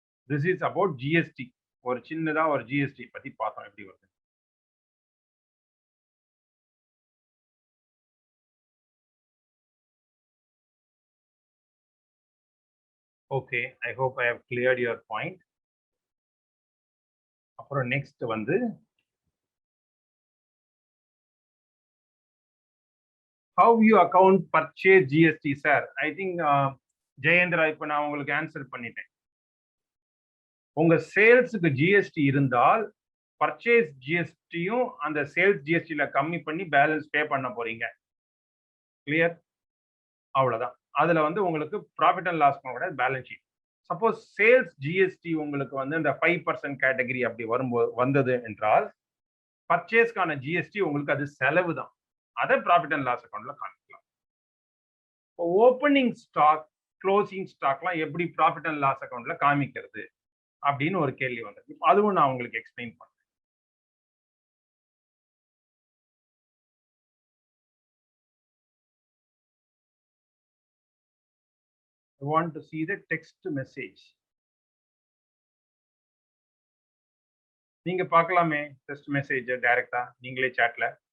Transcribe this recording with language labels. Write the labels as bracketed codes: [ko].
[en] This is about GST. [ta] ஒரு சின்னதா ஒரு ஜிஎஸ்டி பத்தி பார்த்தோம் எப்படி வருது. [en] Okay, I hope I have cleared your point. அப்புறம் next வந்து how you account purchase GST, sir? I think [ta] Jayendra இப்ப நான் உங்களுக்கு ஆன்சர் பண்ணிட்டேன். உங்க சேல்ஸுக்கு ஜிஎஸ்டி இருந்தால் பர்ச்சேஸ் ஜிஎஸ்டியும் அந்த சேல்ஸ் ஜிஎஸ்டில கம்மி பண்ணி பேலன்ஸ் பே பண்ண போறீங்க. கிளியர்? அவ்வளவுதான். அதுல வந்து உங்களுக்கு ப்ராஃபிட் அண்ட் லாஸ் கூட balance sheet. Suppose sales GST உங்களுக்கு வந்து இந்த 5% கேட்டகரி அப்படி வரும்போது வந்தது என்றால் பர்ச்சேஸ்க்கான ஜிஎஸ்டி உங்களுக்கு அது செலவு தான். அதை ப்ராஃபிட் அண்ட் லாஸ் அக்கௌண்ட்ல காமிக்கலாம். ஓப்பனிங் ஸ்டாக், க்ளோசிங் ஸ்டாக்லாம் எப்படி ப்ராஃபிட் அண்ட் லாஸ் அக்கௌண்ட்ல காமிக்கிறது அப்படின்னு ஒரு கேள்வி வந்தது. அதுவும் நான் உங்களுக்கு எக்ஸ்பிளைன் பண்றேன். [en] I want to see the text message. [ta] நீங்க பார்க்கலாமே டெக்ஸ்ட் மெசேஜ் டைரக்டா நீங்களே சாட்ல.